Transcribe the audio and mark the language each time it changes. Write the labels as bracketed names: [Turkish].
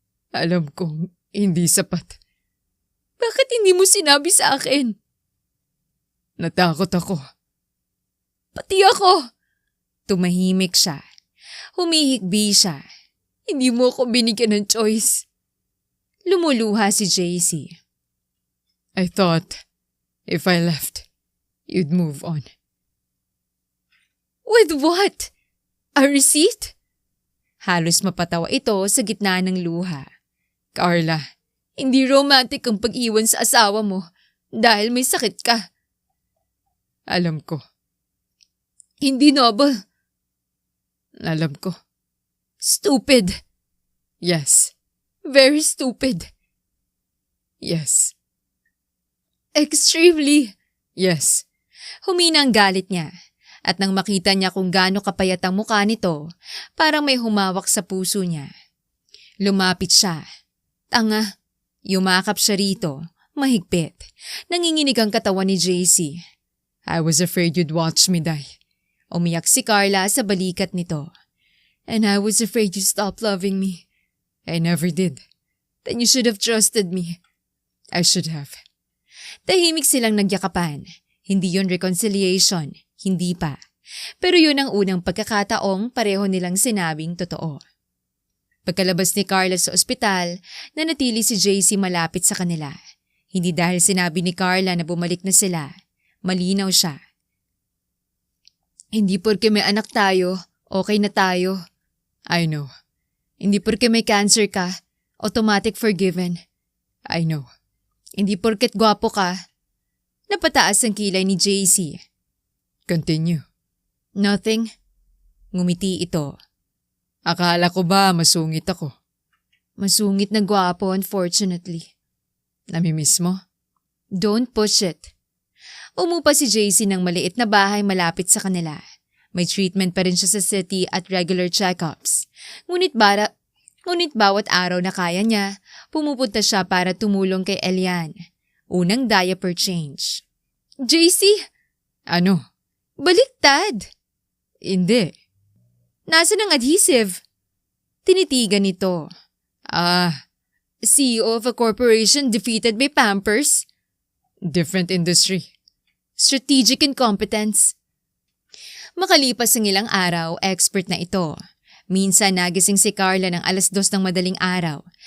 [Filipino] Alam kong hindi sapat. Bakit hindi mo sinabi sa akin? Natakot ako. Pati ako. Tumahimik siya. Humihikbi siya. Hindi mo ako binigyan ng choice. Lumuluha si JC. [English] I thought if I left, you'd move on. With what? A receipt? [Filipino] Halos mapatawa ito sa gitna ng luha. Carla, Hindi romantic ang pag-iwan sa asawa mo dahil may sakit ka. Alam ko. Hindi noble. Alam ko. [English] Stupid. Yes. Very stupid. Yes. Extremely. Yes. [Filipino] Humina ang galit niya. At nang makita niya kung gaano kapayat ang mukha nito, parang may humawak sa puso niya. Lumapit siya. Tanga. Yumakap siya rito. Mahigpit. Nanginginig ang katawan ni JC. [English] I was afraid you'd watch me die. [Filipino] Umiyak si Carla sa balikat nito. [English] And I was afraid you stopped loving me. I never did. Then you should have trusted me. I should have. [Filipino] Tahimik silang nagyakapan. Hindi yon reconciliation. Hindi pa. Pero yun ang unang pagkakataong pareho nilang sinabing totoo. Pagkalabas ni Carla sa ospital, nanatili si JC malapit sa kanila. Hindi dahil sinabi ni Carla na bumalik na sila. Malinaw siya. Hindi porke may anak tayo, okay na tayo. [English] I know. [Filipino] Hindi porke may cancer ka, automatic forgiven. [English] I know. [Filipino] Hindi porket gwapo ka. Napataas ang kilay ni JC. [English] Continue. Nothing. [Filipino] Ngumiti ito. Akala ko ba masungit ako? Masungit na gwapo, [English] unfortunately. [Filipino] Namimiss mo? [English] Don't push it. [Filipino] Umupa si JC ng maliit na bahay malapit sa kanila. May treatment pa rin siya sa city at regular check-ups. Ngunit bawat araw na kaya niya, pumupunta siya para tumulong kay Elian. Unang diaper change. JC! Ano? Baliktad! Hindi. Nasaan ang adhesive? Tinitigan nito. [English] CEO of a corporation defeated by Pampers? Different industry. Strategic incompetence. [Filipino] Makalipas ang ilang araw, expert na ito. Minsan nagising si Carla ng 2:00 ng madaling araw.